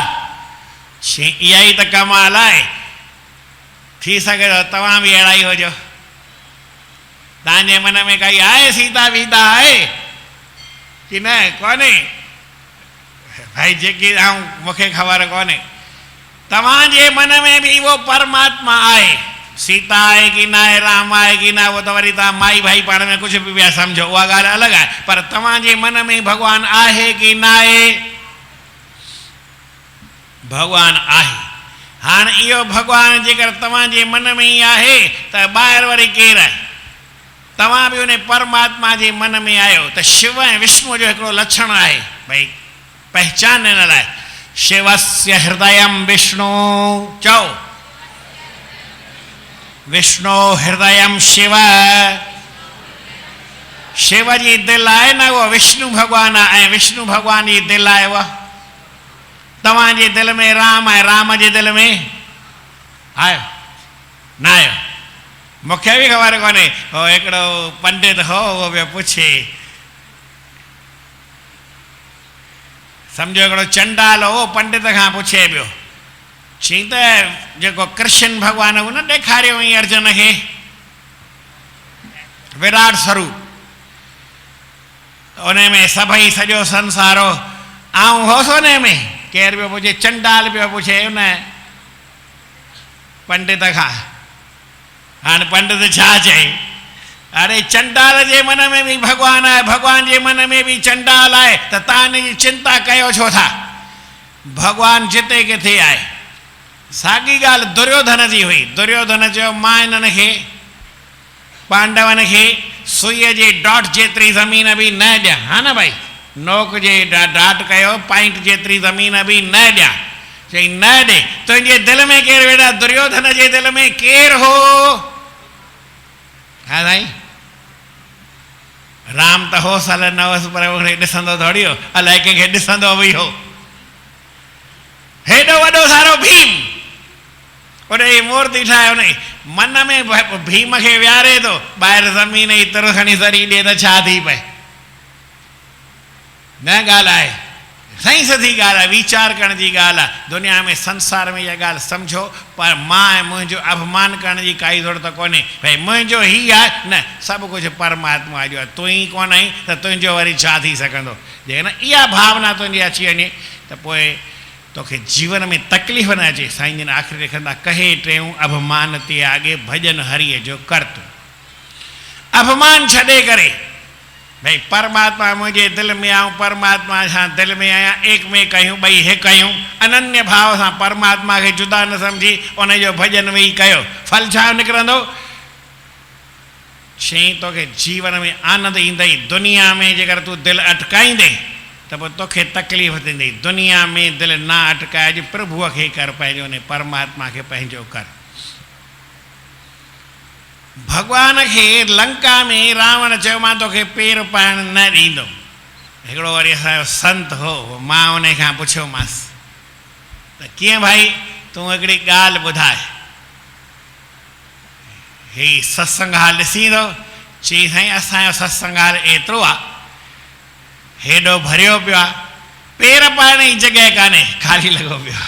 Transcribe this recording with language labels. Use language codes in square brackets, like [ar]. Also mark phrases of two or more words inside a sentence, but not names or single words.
[sd] चई इहा ई त कमाल आहे। थी सघे थो तव्हां बि अहिड़ा ई हुजो। तव्हांजे मन में काई आहे सीता वीता आहे कि न? कोन्हे भाई। जेकी मूंखे ख़बर कोन्हे। तव्हांजे मन में भी वो परमात्मा आहे। सीता आहे कि न आहे, राम आहे कि न, वो तो वरी तव्हां माई भाई पाण में कुछ भी पिया सम्झो, उहा ॻाल्हि अलॻि आहे। पर तव्हांजे मन में भगवान आहे कि न आहे? भगवान आहे। हाणे इहो भगवान जेकर तव्हांजे मन में ई आहे त ॿाहिरि वरी केरु आहे? तव्हां बि उन परमात्मा जे मन में आहियो। त शिव ऐं विष्णु जो हिकिड़ो लक्षण आहे भई पहचान हिन लाइ। [sa] शिवस्य हृदयं विष्णु। चओ विष्णु हृदयं शिव। [sd] शिव जी दिलि आहे न उहो विष्णु भगवान आहे ऐं विष्णु भगवान जी दिलि आहे उहा। तव्हांजे दिलि में राम आहे, राम जे दिलि में आयो न आयो? मूंखे बि ख़बर कोन्हे। हो हिकिड़ो पंडित हो, उहो पियो पुछे, सम्झो हिकिड़ो चंडाल हो, पंडित खां पुछे पियो। चई त जेको कृष्ण भगवान हो न ॾेखारियो हुई अर्जुन खे विराट स्वरूप, उन में सभई सॼो संसार हो, आऊं होसि उन में? केरु पियो पुछे? चंडाल पियो पुछे उन पंडित खां। हाणे पंडित छा चई? अरे चंडाल जे मन में भी भगवान आहे, भगवान जे मन में भी चंडाल आहे, त तव्हां हिन जी चिंता कयो छो था? भगवान जिते किथे आहे। साॻी ॻाल्हि दुर्योधन जी हुई। दुर्योधन चयो मां हिननि खे पांडवनि खे सुईअ जे डॉट जेतिरी ज़मीन बि न ॾियां। हा न भाई, नोक जे डाट कयो, पॉइंट जेतिरी ज़मीन बि न ॾियां। चई न ॾे। तुंहिंजे दिलि में केरु वेठा? दुर्योधन जे दिलि में केरु हो? हा साईं, राम त होसि हल न होसि, पर उन ॾिसंदो थोरी हो, अलाए कंहिंखे ॾिसंदो बि हो। हेॾो वॾो सारो भीम, उन जी मूर्ति ठाहे, उन मन में भीम खे विहारे थो, ॿाहिरि ज़मीन जी तुर खणी सरी ॾे त छा थी पए? न ॻाल्हि आहे, सही सधी ॻाल्हि आहे, वीचार करण जी ॻाल्हि आहे। दुनिया में संसार में इहा ॻाल्हि सम्झो। पर मां ऐं मुंहिंजो अभिमान करण जी काई ज़रूरत कोन्हे। भई मुंहिंजो ई आहे न, सभु कुझु परमात्मा जो आहे। तूं ई कोन आहीं त तुंहिंजो वरी छा थी सघंदो? जेकॾहिं इहा भावना तुंहिंजी अची वञे त पोइ तोखे जीवन में तकलीफ़ न अचे। साईं जन आख़िरी लिखंदा, कहे टेऊं अभिमान ते आगे भजन हरिय जो कर तूं। अभिमान छॾे करे भई परमात्मा मुंहिंजे दिलि में आऊं, परमात्मा सां दिलि में आहियां, एक में कयूं, ॿई हिकु कयूं, अनन्य भाव सां परमात्मा खे जुदा न सम्झी उनजो भजन वेही कयो। फल छा निकिरंदो? शइ तोखे जीवन में आनंद ईंदई। दुनिया में जेकर तूं दिलि अटकाईंदे त पोइ तोखे तकलीफ़ थींदी। दुनिया में दिलि न अटकाइजे, प्रभुअ खे कर, पंहिंजो उन परमात्मा खे पंहिंजो कर। भगवान के लंका में रावण चयो मां तोखे पेर पाइण न ॾींदो। हिकिड़ो वरी असांजो संत हो, मां उन खां पुछियोमांसि त कीअं भाई तूं हिकिड़ी ॻाल्हि ॿुधाए, ही सत्संग हाल ॾिसी ईंदो? चई साईं असांजो सत्संग हाल एतिरो आहे, हेॾो भरियो पियो आहे, पेर पाइण जी जॻह कान्हे, ख़ाली लॻो पियो आहे।